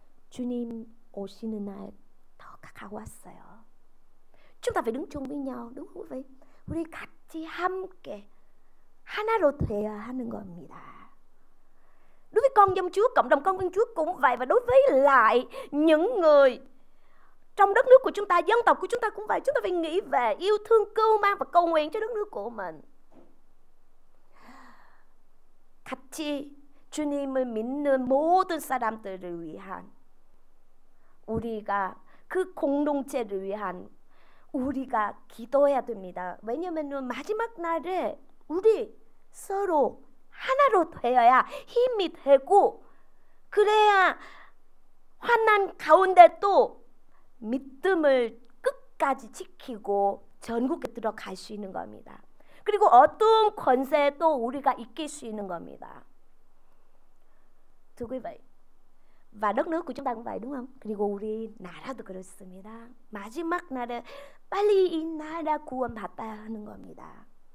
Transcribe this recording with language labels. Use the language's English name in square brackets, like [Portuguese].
[Korean] 주님 오시는 날 더 가까웠어요. [Vietnamese] chúng ta phải đứng chung với nhau, đúng không quý vị? [Korean] 우리 같이 함께 하나로 되어야 하는 겁니다. [Vietnamese] Đối với con dân Chúa, cộng đồng con dân Chúa cũng vậy, và đối với lại những người trong đất nước của chúng ta, dân tộc của chúng ta cũng vậy. Chúng ta phải nghĩ về yêu thương, cưu mang và cầu nguyện cho đất nước của mình. [Korean] 같이 주님을 믿는 모든 사람들을 위한, 우리가 그 공동체를 위한 우리가 기도해야 됩니다. 왜냐하면 마지막 날에 우리 서로 하나로 되어야 힘이 되고, 그래야 환난 가운데도 믿음을 끝까지 지키고 전국에 들어갈 수 있는 겁니다. 그리고 어떤 권세도 우리가 이길 수 있는 겁니다. [Vietnamese] thưa quý vị, và đất nước của chúng ta cũng vậy, đúng không? [Korean] 그리고 우리 나라도 그렇습니다. 마지막 날에 빨리 이 나라 구원받아야 하는 겁니다.